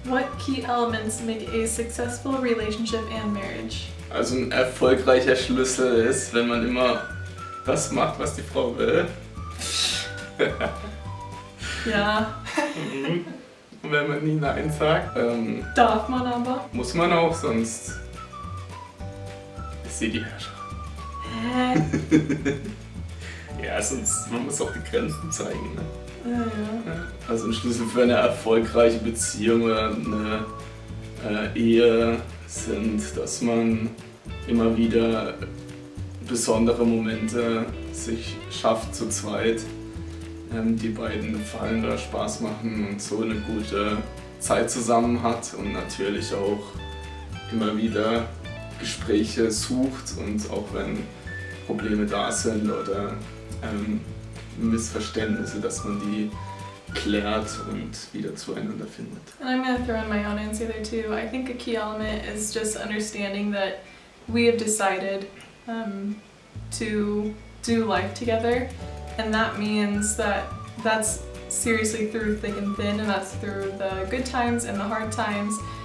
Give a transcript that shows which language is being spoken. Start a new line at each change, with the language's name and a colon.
English: What key elements make a successful relationship and marriage?
German: Also ein erfolgreicher Schlüssel ist, wenn man immer das macht, was die Frau will. Ja, Und wenn man nie Nein sagt, darf man aber. muss man auch, sonst ist sie die Herrscherin. Hä? Ja, sonst, man muss auch die Grenzen zeigen. Ne? Ja. Also ein Schlüssel für eine erfolgreiche Beziehung oder eine Ehe sind, dass man immer wieder besondere Momente sich schafft zu zweit, die beiden gefallen oder Spaß machen und so eine gute Zeit zusammen hat und natürlich auch immer wieder Gespräche sucht und auch wenn Probleme da sind oder Missverständnisse, dass man die klärt und wieder zueinander findet.
English: And I'm going to throw in my own answer there too. I think a key element is just understanding that we have decided to do life together, and that means that that's seriously through thick and thin, and that's through the good times and the hard times.